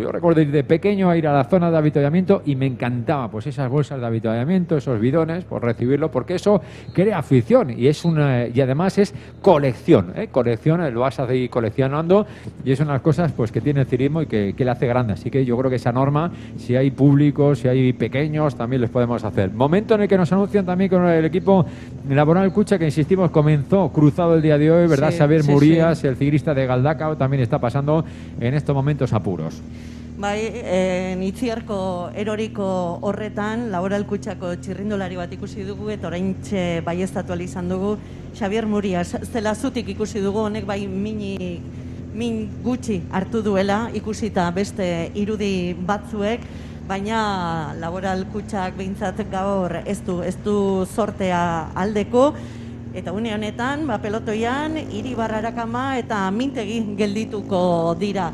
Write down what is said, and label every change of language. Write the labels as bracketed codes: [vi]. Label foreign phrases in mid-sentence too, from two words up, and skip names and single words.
[es] Yo recuerdo ir de pequeño a ir a la zona de avituallamiento y me encantaba pues esas bolsas de avituallamiento, esos bidones, por recibirlo, porque eso crea afición y y además es colección, colección, lo vas a seguir coleccionando y es una de las cosas pues que tiene el ciclismo y que le hace grande. Así que yo creo que esa norma, si hay público, si hay pequeños, también les podemos hacer. Momento en el que nos anuncian también con el equipo Laboral Cucha, que insistimos, comenzó cruzado el día de hoy, ¿verdad? Sí, Xabier sí, Murías, sí. el ciclista de Galdacao, también está pasando en estos momentos apuros. [eu] Bai, Itziarko eroriko horretan, Laboral Kutxako txirrindulari bat ikusi dugu, eta oraintxe baieztatu ahal izan dugu, Xabier Murías, zela zutik ikusi dugu, honek bai min gutxi hartu duela, ikusita beste irudi batzuek, baina Laboral Kutxak behintzat gaur ez du zortea aldeko, eta une honetan, pelotoian, Iribar Arakama eta Mintegi geldituko dira.